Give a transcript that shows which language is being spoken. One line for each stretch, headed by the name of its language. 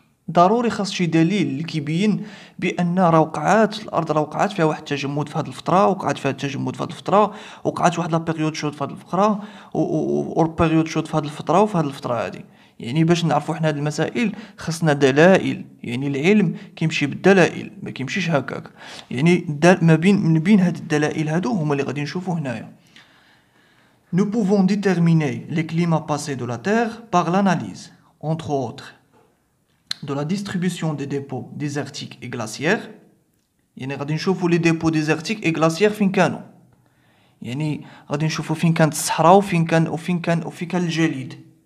Arabic: ضروري خاص شي دليل اللي كيبين بان راه وقعات الارض راه وقعات فيها واحد التجمد في هذه الفتره، وقعت فيها التجمد في هذه الفتره، وقعت واحد لا بيريود شود في هذه الفقره و بيريود شود في هذه الفتره وفي هذه الفتره هذه. يعني باش نعرفوا حنا هاد المسائل خاصنا دلائل. يعني العلم كيمشي بالدلائل ما كيمشيش هكاك. يعني من بين هاد الدلائل هادو هما اللي غادي نشوفوا هنايا.
French: Nous pouvons déterminer les climats passés de la Terre par l'analyse, entre autres, de la distribution des dépôts désertiques et glaciaires.
Arabic: يعني غادي نشوفوا لي ديبو ديزرتيك اي غلاسيير فين كانوا. يعني غادي نشوفوا فين كانت الصحراء وفين كان الجليد.